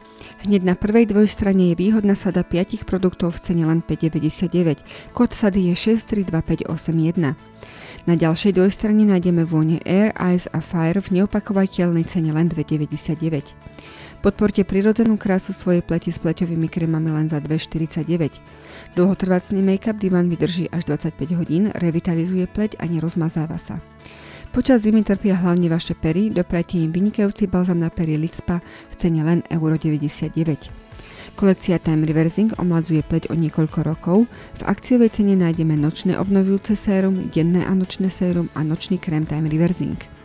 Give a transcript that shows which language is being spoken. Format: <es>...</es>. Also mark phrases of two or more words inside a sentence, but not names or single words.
<sk>Hneď na prvej dvojstrane je výhodná sada 5 produktov v cene len 5,99. Kód sady je 632581. Na ďalšej dvojstrane nájdeme vône Air, Ice a Fire v neopakovateľnej cene len 2,99. Podporte prirodzenú krásu svojej pleti s pleťovými krémami len za 2,49. Dlhotrvácný make-up Divan vydrží až 25 hodín, revitalizuje pleť a nerozmazáva sa. Počas zimy trpia hlavne vaše pery, doprajte im vynikajúci balzam na pery Lixpa v cene len €99. Kolekcia Time Reversing omladzuje pleť o niekoľko rokov. V akciovej cene nájdeme nočné obnovujúce sérum, denné a nočné sérum a nočný krém Time Reversing.</sk>